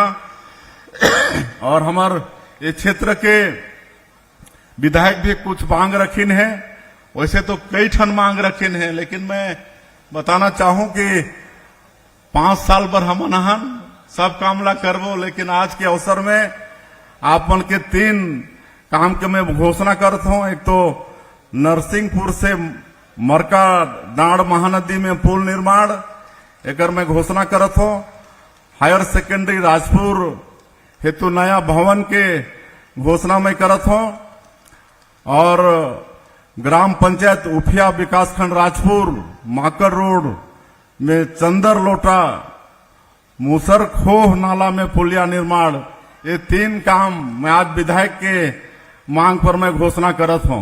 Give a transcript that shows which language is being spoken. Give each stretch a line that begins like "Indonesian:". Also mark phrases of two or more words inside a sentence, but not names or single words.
Chhattisgarhi: और हमार ये क्षेत्र के विधायक भी कुछ मांग रखीन है, वैसे तो कई ठन मांग रखीन है, लेकिन मैं बताना चाहूं कि 5 साल भर हम अनहन सब काम ला करबो। लेकिन आज के अवसर में आप मन के 3 काम के मैं घोषणा करत हूं। एक तो नरसिंहपुर से मरका डांड महानदी में पुल निर्माण, एक मैं घोषणा करत हूं। हायर सेकेंडरी राजपुर हेतु नया भवन के घोषणा मैं करत हूं। और ग्राम पंचायत उफिया विकासखंड राजपुर माकर रोड में चंदर लोटा मूसर खोह नाला में पुलिया निर्माण, ये 3 काम मैं आज विधायक के मांग पर मैं घोषणा करत हूं।